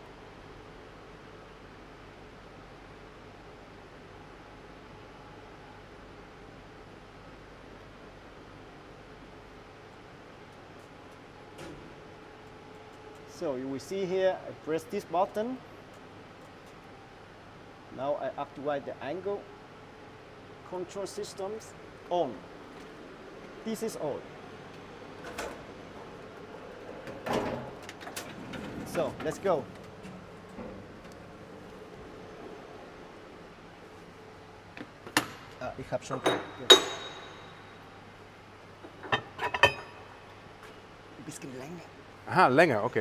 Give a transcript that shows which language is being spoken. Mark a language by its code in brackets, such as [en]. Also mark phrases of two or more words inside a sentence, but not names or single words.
[en] So you will see here, I press this button. Now I activate the angle control systems on. This is on. So let's go. [de] Ich habe schon. [th] กินแรงเนี่ย [de] Aha, länger, okay.